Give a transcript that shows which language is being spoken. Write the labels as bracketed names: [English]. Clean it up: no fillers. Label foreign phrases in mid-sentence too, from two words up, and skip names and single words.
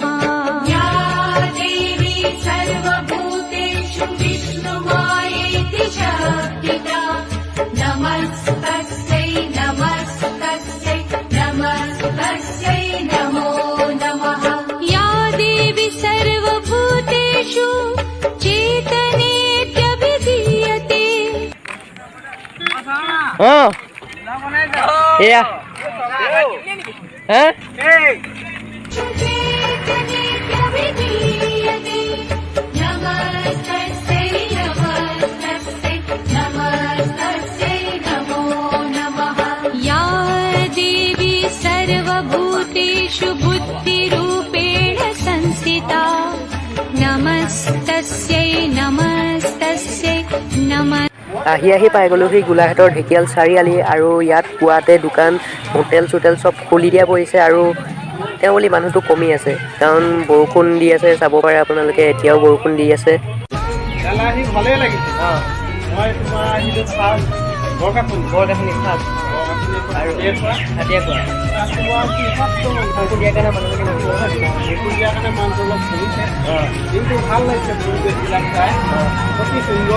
[Sanskrit] या देवी सर्वभूतेषु विष्णुमायेति शब्दिता नमस्तस्यै नमस्तस्यै नमस्तस्यै नमो नमः। या देवी सर्वभूतेषु चेतनेत्यभिधीयते। [Assamese] অঁ এয়া হা [Sanskrit] चेतनेत्यभिधीयते नमस्तस्यै नमस्तस्यै नमस्तस्यै नमो नमः। या देवी सर्वभूतेषु बुद्धिरूपेण संस्थिता नमस्तस्यै नमस्तस्यै नमः। [Assamese] আহি আহি পাই গ'লোহি গোলাঘাটৰ ঢেকীয়াল চাৰিআলি আৰু ইয়াত পুৱাতে দোকান হোটেল চোটেল চব খুলি দিয়া পৰিছে আৰু তেওঁ বুলি মানুহটো কমি আছে কাৰণ বৰষুণ দি আছে। চাব পাৰে আপোনালোকে এতিয়াও বৰষুণ দি আছে। ভালেই লাগিছে। মই তোমাৰ আহিলোঁ ফাৰ্ষ্ট বৰকাঠনি ফাৰ্ষ্ট আৰু হাতীয়া খোৱা দিয়াৰ কাৰণে মানুহখিনি দিয়াৰ কাৰণে মানুহটো অলপ কমিছে, কিন্তু ভাল লাগিছে পৰিৱেশবিলাক চাই অতি সুন্দৰ।